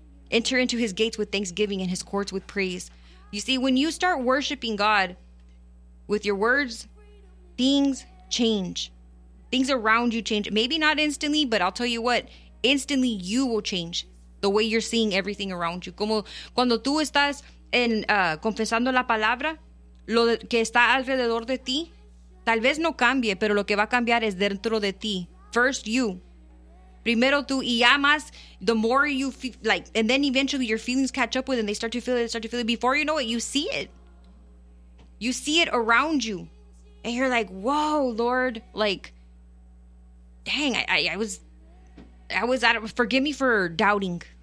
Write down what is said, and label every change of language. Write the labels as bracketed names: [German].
[English] Enter into his gates with thanksgiving and his courts with praise. You see, when you start worshiping God with your words, things change. Things around you change. Maybe not instantly, but I'll tell you what. Instantly, you will change the way you're seeing everything around you. [Spanish] Como cuando tú estás en confesando la palabra, lo que está alrededor de ti, tal vez no cambie, pero lo que va a cambiar es dentro de ti. [English] First you. [Spanish] Primero tú. Y ya más, [English] the more you feel, like, and then eventually your feelings catch up with it and they start to feel it. Before you know it, you see it. You see it around you. And you're like, whoa, Lord. Like, dang, I was out of, forgive me for doubting.